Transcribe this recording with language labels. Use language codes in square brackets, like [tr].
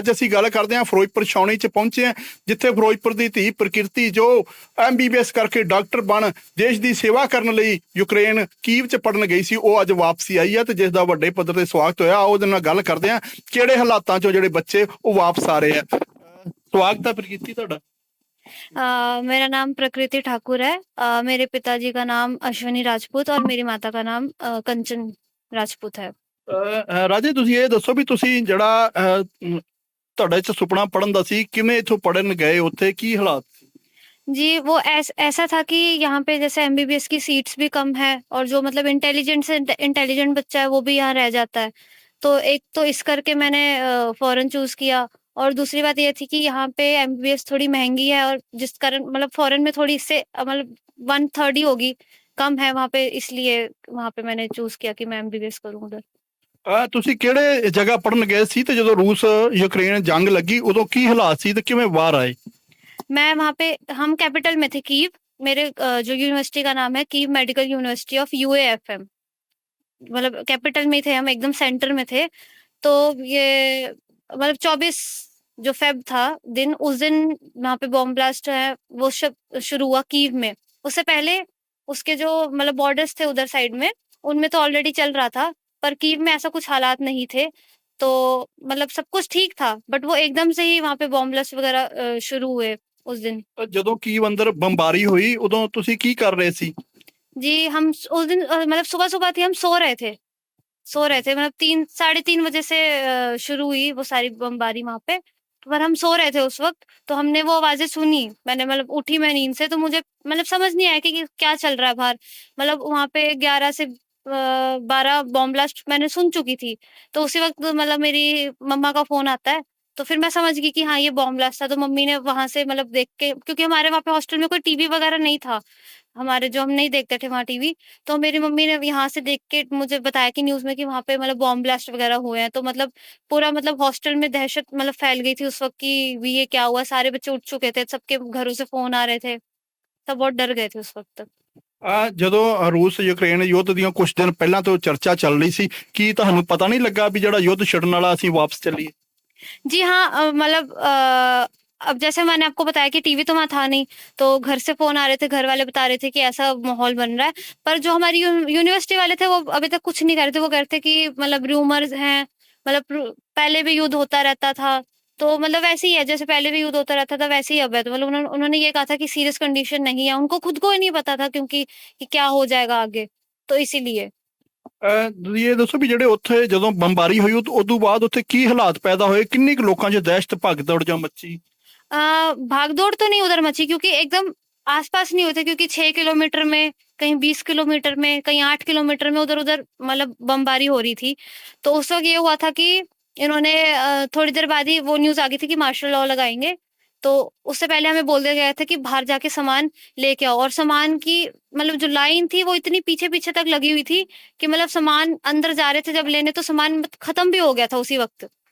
[pa] ਅੱਜ ਅਸੀਂ ਗੱਲ ਕਰਦੇ ਹਾਂ ਫਿਰੋਜ਼ਪੁਰ ਛਾਉਣੀ 'ਚ ਪਹੁੰਚੇ ਹਾਂ, ਜਿੱਥੇ ਫਿਰੋਜ਼ਪੁਰ ਦੀ ਧੀ ਪ੍ਰਕਿਰਤੀ ਜੋ MBBS ਕਰਕੇ ਡਾਕਟਰ ਬਣ ਦੇਸ਼ ਦੀ ਸੇਵਾ ਕਰਨ ਲਈ ਯੂਕਰੇਨ ਕੀਵ 'ਚ ਪੜਨ ਗਈ ਸੀ, ਉਹ ਅੱਜ ਵਾਪਸੀ ਆਈ ਹੈ ਤੇ ਜਿਸ ਦਾ ਵੱਡੇ ਪੱਧਰ ਤੇ ਸਵਾਗਤ ਹੋਇਆ। ਉਹਦੇ ਨਾਲ ਗੱਲ ਕਰਦੇ ਹਾਂ ਕਿਹੜੇ ਹਾਲਾਤਾਂ 'ਚੋਂ ਜਿਹੜੇ ਬੱਚੇ ਉਹ ਵਾਪਸ ਆ ਰਹੇ ਆ। ਸਵਾਗਤ ਹੈ ਪ੍ਰਕਿਰਤੀ ਤੁਹਾਡਾ। [hi] मेरा नाम प्रकृति ठाकुर है। मेरे पिताजी का नाम अश्विनी राजपूत और मेरी माता का नाम कंचन राजपूत है। [pa] ਰਾਜੇ ਤੁਸੀਂ ਇਹ ਦੱਸੋ ਵੀ ਤੁਸੀਂ ਜਿਹੜਾ ਤੁਹਾਡਾ ਇਹ 'ਚ ਸੁਪਨਾ ਪੜਨ ਦਾ ਸੀ, ਕਿਵੇਂ ਇੱਥੋਂ ਪੜਨ ਗਏ, ਉੱਥੇ ਕੀ ਹਾਲਾਤ ਸੀ? [hi] जी वो ऐसा था कि यहाँ पे जैसे MBBS की सीट्स भी कम है और जो मतलब इंटेलिजेंट से इंटेलिजेंट बच्चा है वो भी यहाँ रह जाता है। तो एक तो इस करके मैंने फॉरेन चूज किया, और दूसरी बात ये थी कि यहाँ पे MBBS थोड़ी महंगी है और जिस कारण मतलब फॉरेन में थोड़ी इससे मतलब 1/3 ही होगी, कम है वहाँ पे, इसलिए वहाँ पे मैंने चूज किया कि मैं MBBS करूँ उधर। [pa] ਤੁਸੀਂ ਕਿਹੜੇ ਜਗ੍ਹਾ ਪੜਨ ਗਏ ਸੀ ਤੇ ਜਦੋਂ ਰੂਸ ਯੂਕਰੇਨ ਜੰਗ ਲੱਗੀ ਉਦੋਂ ਕੀ ਹਾਲਾਤ ਸੀ ਤੇ ਕਿਵੇਂ ਬਾਹਰ ਆਏ? [hi] मैं वहाँ पे, हम कैपिटल में थे कीव। मेरे जो यूनिवर्सिटी का नाम है Kyiv medical university of UAFM, मतलब कैपिटल में थे हम, एकदम सेंटर में थे। तो ये मतलब 24 जो फेब था दिन, उस दिन वहाँ पे बॉम्ब ब्लास्ट है वो शुरू हुआ कीव में। उससे पहले उसके जो मतलब बॉर्डर्स थे उधर साइड में, उनमें तो ऑलरेडी चल रहा था, पर कीव में ऐसा कुछ हालात नहीं थे। तो मतलब सब कुछ ठीक था, बट वो एकदम से ही वहाँ पे बॉम्ब ब्लास्ट वगैरह शुरू हुए उस दिन। [pa] ਜਦੋਂ ਕੀਵ ਅੰਦਰ ਬੰਬਾਰੀ ਹੋਈ ਉਦੋਂ ਤੁਸੀਂ ਕੀ ਕਰ ਰਹੇ ਸੀ? [hi] जी हम उस दिन मतलब सुबह सुबह थी, हम सो रहे थे मतलब 3 साढ़े 3 बजे से शुरू हुई वो सारी बमबारी वहाँ पे। पर हम सो रहे थे उस वक्त, तो हमने वो आवाजें सुनी। मैंने मतलब उठी मैं नींद से, तो मुझे मतलब समझ नहीं आया कि क्या चल रहा है बाहर। मतलब वहाँ पे 11 से 12 बॉम्ब ब्लास्ट मैंने सुन चुकी थी। तो उसी वक्त मतलब मेरी मम्मा का फोन आता है, तो फिर मैं समझ गई कि हाँ ये बॉम्ब ब्लास्ट था। तो मम्मी ने वहां से मतलब देख के, क्योंकि हमारे वहाँ पे हॉस्टल में कोई टीवी वगैरह नहीं था, हमारे जो हम नहीं देखते थे वहाँ टीवी। तो मेरी मम्मी ने यहाँ से देख के मुझे बताया कि न्यूज में कि वहाँ पे मतलब बॉम्ब ब्लास्ट वगैरह हुए हैं। तो मतलब पूरा मतलब हॉस्टल में दहशत मतलब फैल गई थी उस वक्त कि भी ये क्या हुआ। सारे बच्चे उठ चुके थे, सबके घरों से फोन आ रहे थे, सब बहुत डर गए थे उस वक्त तक। [pa] ਜਦੋਂ ਰੂਸ ਯੂਕਰੇਨ ਯੁੱਧ ਦੀਆਂ ਕੁਝ ਦਿਨ ਪਹਿਲਾਂ ਤੋਂ ਚਰਚਾ ਚੱਲ ਰਹੀ ਸੀ, ਕੀ ਤੁਹਾਨੂੰ ਪਤਾ ਨਹੀਂ ਲੱਗਾ ਵੀ ਜਿਹੜਾ ਯੁੱਧ ਛਿੜਨ ਵਾਲਾ ਅਸੀਂ ਵਾਪਸ ਚੱਲੀਏ? [hi] जी हाँ, मतलब अब जैसे मैंने आपको बताया कि टीवी तो वहाँ था नहीं, तो घर से फोन आ रहे थे, घर वाले बता रहे थे कि ऐसा माहौल बन रहा है। पर जो हमारी यूनिवर्सिटी वाले थे वो अभी तक कुछ नहीं कर रहे थे। वो कह रहे थे कि मतलब रूमर्स हैं, मतलब पहले भी युद्ध होता रहता था, तो मतलब वैसे ही है जैसे पहले भी युद्ध होता रहता था वैसे ही अब है। तो मतलब उन्होंने ये कहा था कि सीरियस कंडीशन नहीं है, उनको खुद को ही नहीं पता था क्योंकि कि क्या हो जाएगा आगे, तो इसीलिए। [pa] ਤੁਸੀਂ ਇਹ ਦੱਸੋ ਵੀ ਜਿਹੜੇ ਉੱਥੇ ਜਦੋਂ ਬੰਬਾਰੀ ਹੋਈ ਉਦੋਂ ਬਾਅਦ ਉੱਥੇ ਕੀ ਹਾਲਾਤ ਪੈਦਾ ਹੋਏ, ਕਿੰਨੀ ਕੁ ਲੋਕਾਂ 'ਚ ਦਹਿਸ਼ਤ ਭਗਦੜ ਜਾਂ ਮੱਚੀ? [hi] भाग दौड़ तो नहीं उधर मची, क्योंकि एकदम आसपास नहीं होते, क्योंकि 6 किलोमीटर में, कहीं 20 किलोमीटर में, कहीं 8 किलोमीटर में उधर उधर मतलब बमबारी हो रही थी। तो उस वक्त ये हुआ था कि इन्होंने थोड़ी देर बाद ही वो न्यूज़ आ गई थी कि मार्शल लॉ लगाएँगे। तो उससे पहले हमें बोल दिया गया था कि बाहर जाके सामान लेके आओ, और सामान की मतलब जो लाइन थी वो इतनी पीछे-पीछे तक लगी हुई थी कि मतलब सामान अंदर जा रहे थे जब लेने, तो सामान खत्म भी हो गया था उसी वक़्त।